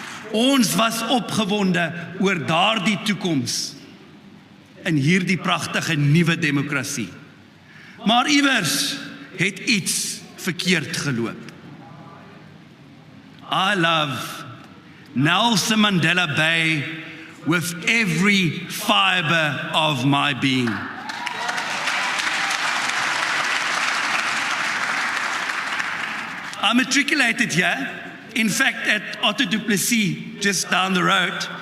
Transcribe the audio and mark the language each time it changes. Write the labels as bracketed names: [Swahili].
[Afrikaans] Ons was opgewonde oor daardie toekoms in hierdie pragtige nuwe demokrasie. Maar iewers het iets verkeerd geloop. [English] I love Nelson Mandela Bay with every fiber of my being. I matriculated here, in fact at Otto du Plessis, just down the road.